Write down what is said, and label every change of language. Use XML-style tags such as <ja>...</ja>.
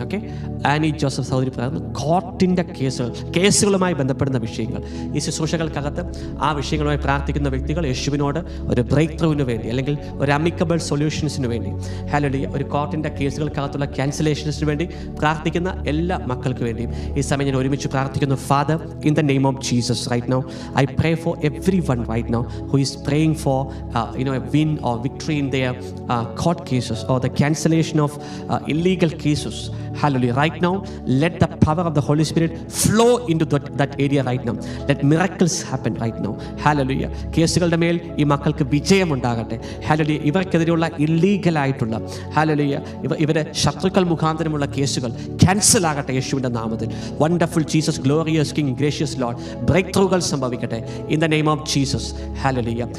<ml>Okay, Annie Joseph സഹോദരി പറയുന്നു കോർട്ടിൻ്റെ കേസുകളുമായി ബന്ധപ്പെടുന്ന വിഷയങ്ങൾ, ഈ ശുശ്രൂഷകൾക്കകത്ത് ആ വിഷയങ്ങളുമായി പ്രാർത്ഥിക്കുന്ന വ്യക്തികൾ യേശുവിനോട് ഒരു ബ്രേക്ക് ത്രൂവിന് വേണ്ടി അല്ലെങ്കിൽ ഒരു അമിക്കബിൾ സൊല്യൂഷൻസിന് വേണ്ടി, ഹല്ലേലൂയ, ഒരു കോർട്ടിൻ്റെ കേസുകൾക്കകത്തുള്ള ക്യാൻസലേഷൻസിന് വേണ്ടി പ്രാർത്ഥിക്കുന്ന എല്ലാ മക്കൾക്ക് വേണ്ടിയും ഈ സമയം ഞാൻ ഒരുമിച്ച് പ്രാർത്ഥിക്കുന്നു.</ml> <en>Father, in the name of Jesus, right now I pray for everyone right now who is praying for a win or victory in their court cases or the cancellation of illegal cases. Hallelujah. Right now, let the power of the Holy Spirit flow into that area right now. Let miracles happen right now. Hallelujah.</en> <ml>കേസുകളുടെ മേൽ ഈ മക്കൾക്ക് വിജയം ഉണ്ടാകട്ടെ. Hallelujah. ഇവർക്കെതിരെയുള്ള illegal ആയിട്ടുള്ള, hallelujah, ഇവരെ ശത്രുക്കൾ മുഖാന്തരമുള്ള കേസുകൾ ക്യാൻസൽ ആകട്ടെ യേശുവിൻ്റെ നാമത്തിൽ.</ml> <en>wonderful Jesus, glorious king, gracious lord,</en> <ml>break ത്രൂകൾ സംഭവിക്കട്ടെ</ml> <en>In the name of Jesus. Hallelujah.</en>